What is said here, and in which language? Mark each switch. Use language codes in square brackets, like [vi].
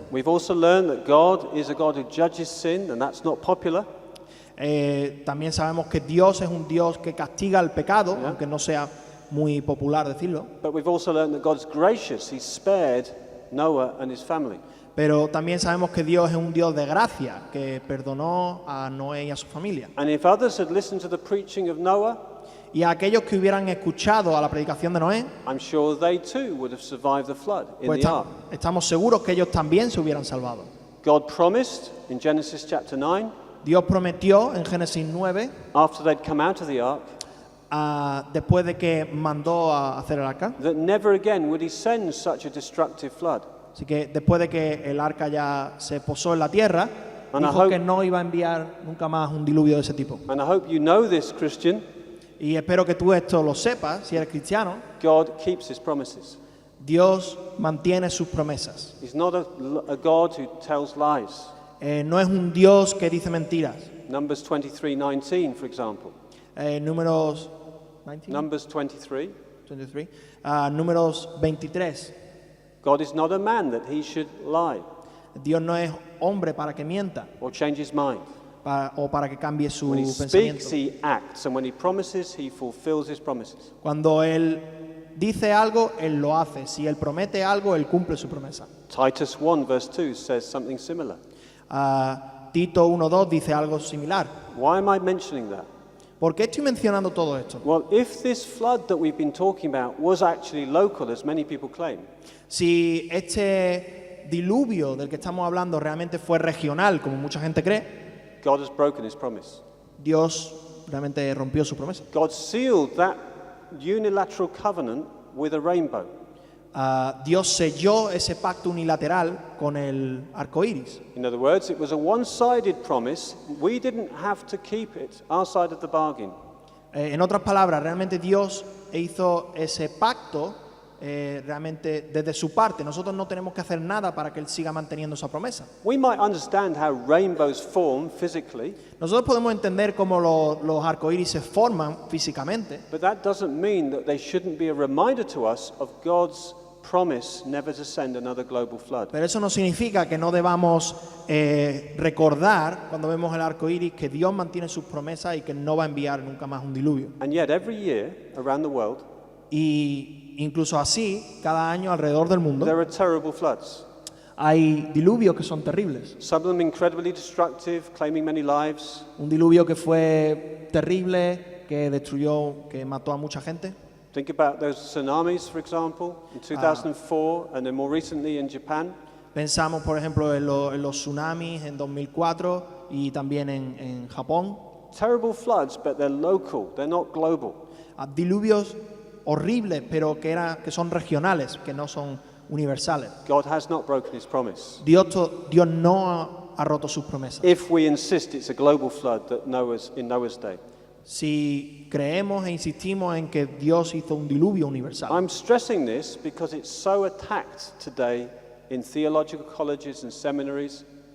[en] We've also learned that God is a God who judges sin, and that's not popular. [es] También sabemos que Dios es un Dios que castiga el pecado, [en] Yeah. [es] aunque no sea muy popular decirlo. [en] But we've also learned that God's gracious. He spared Noah and his family. [es] Pero también sabemos que Dios es un Dios de gracia, que perdonó a Noé y a su familia. [en] And if others had listened to the preaching of Noah, [es] Y a aquellos que hubieran escuchado a la predicación de Noé, [en] I'm sure they too would have survived the flood in [es] pues [en] the ark. [es] estamos seguros que ellos también se hubieran salvado. [en] God promised in Genesis chapter 9, [es] Dios prometió en Génesis 9, [en] after they'd come out of the ark, [es] después de que mandó a hacer el arca, [en] that never again would he send such a destructive flood. [es] así que después de que el arca ya se posó en la tierra, [en] And I [es] dijo [en] hope- [es] que no iba a enviar nunca más un diluvio de ese tipo. [en] And I hope you know this, Christian. [es] Y espero que tú esto lo sepas, si eres cristiano. [en] God keeps his promises. [es] Dios mantiene sus promesas. [en] He's not a God who tells lies. [es] No es un Dios que dice mentiras. [en] Numbers 23:19, for example. [es] Números 19, [en] Numbers 23. [es] 23, números 23. [en] God is not a man that he should lie [es] Dios no es hombre para que mienta [en] or change his mind. [es] o para que cambie su [en] When he [es] pensamiento. [en] speaks, he acts, and when he promises, he fulfills his promises. [es] Cuando Él dice algo, Él lo hace. Si Él promete algo, Él cumple su promesa. [en] Titus 1 verse 2 says something similar. [es] Tito 1:2 dice algo similar. [en] Why am I mentioning that? [es] ¿Por qué estoy mencionando todo esto? [en] Well, if this flood that we've been talking about was actually local, as many people claim, [es] Si este diluvio del que estamos hablando realmente fue regional, como mucha gente cree, [en] God has broken his promise. [es] Dios realmente rompió su promesa. [en] God sealed that unilateral covenant with a rainbow. [es] Dios selló ese pacto unilateral con el arco iris. [en] In other words, it was a one-sided promise. We didn't have to keep it, our side of the bargain. [es] En otras palabras, realmente Dios hizo ese pacto realmente desde su parte. Nosotros no tenemos que hacer nada para que Él siga manteniendo esa promesa. [en] We might understand how rainbows form physically, [es] Nosotros podemos entender cómo los arcoíris se forman físicamente, [en] but that doesn't mean that they shouldn't be a reminder to us of God's promise never to send another global flood. [es] pero eso no significa que no debamos recordar cuando vemos el arco iris que Dios mantiene sus promesas y que no va a enviar nunca más un diluvio. [en] And yet, every year around the world, [es] Y incluso así, cada año alrededor del mundo [en] there are terrible floods. [es] hay diluvios que son terribles. [en] Some of them incredibly destructive, claiming many lives. [es] Un diluvio que fue terrible, que destruyó, que mató a mucha gente. [en] Think about those tsunamis, for example, in 2004, and then more recently in Japan. [es] Pensamos, por ejemplo, en los tsunamis en 2004 y también en Japón. [en] Terrible floods, but they're local, they're not global. [es] Diluvios horribles, pero que son regionales, que no son universales. [en] God has not broken his promise. [es] Dios no ha roto sus promesas. [en] If we insist it's a global flood that in Noah's day. [es] Si creemos e insistimos en que Dios hizo un diluvio universal. [en] I'm stressing this because it's so attacked today in theological colleges and seminaries.